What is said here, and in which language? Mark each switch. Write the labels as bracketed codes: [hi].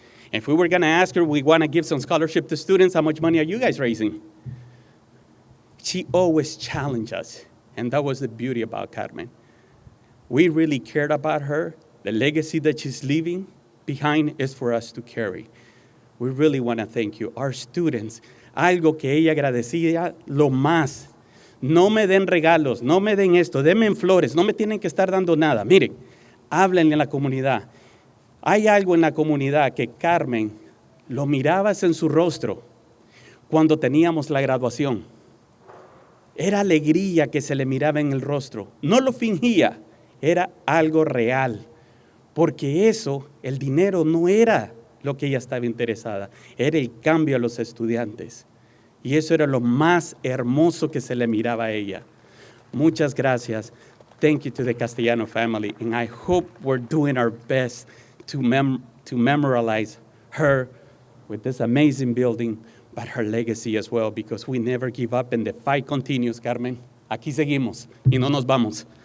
[en] If we were going to ask her, we want to give some scholarship to students, how much money are you guys raising? She always challenged us, and that was the beauty about Carmen. We really cared about her. The legacy that she's leaving behind is for us to carry. We really want to thank you. Our students, [es] algo que ella agradecía lo más. No me den regalos, no me den esto, denme flores, no me tienen que estar dando nada. Miren, háblenle a la comunidad. Hay algo en la comunidad que Carmen lo mirabas en su rostro cuando teníamos la graduación. Era alegría que se le miraba en el rostro. No lo fingía, era algo real. Porque eso, el dinero no era lo que ella estaba interesada, era el cambio a los estudiantes. Y eso era lo más hermoso que se le miraba a ella. Muchas gracias. [en] Thank you to the Castellano family. And I hope we're doing our best to memorialize her with this amazing building, but her legacy as well, because we never give up and the fight continues, Carmen. [es] Aquí seguimos y no nos vamos.